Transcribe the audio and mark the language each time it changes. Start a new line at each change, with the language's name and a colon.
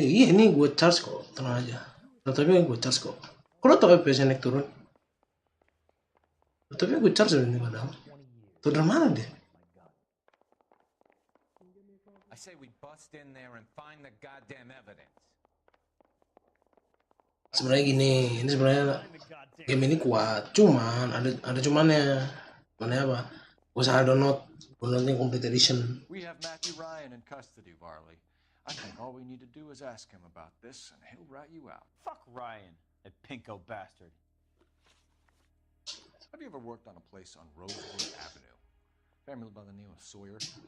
Indonesian: Iya, ini gue charge kok. Tenang aja. Laptopnya gue charge kok. Kok lo tau FPS naik turun? Laptopnya gue charge ini padahal. Tuh dari mana dia?
English: I say we bust in there and find the goddamn evidence.
Indonesian: Sebenarnya gini, ini sebenarnya game ini kuat, cuman ada cumannya. Mana apa? Usah downloadnya complete edition.
English: We have Matthew Ryan in custody, Varley. I think all we need to do is ask him about this, and he'll rat you out. Fuck Ryan, that pinko bastard. Have you ever worked on a place on Rosewood Avenue? Family by the name of Sawyer?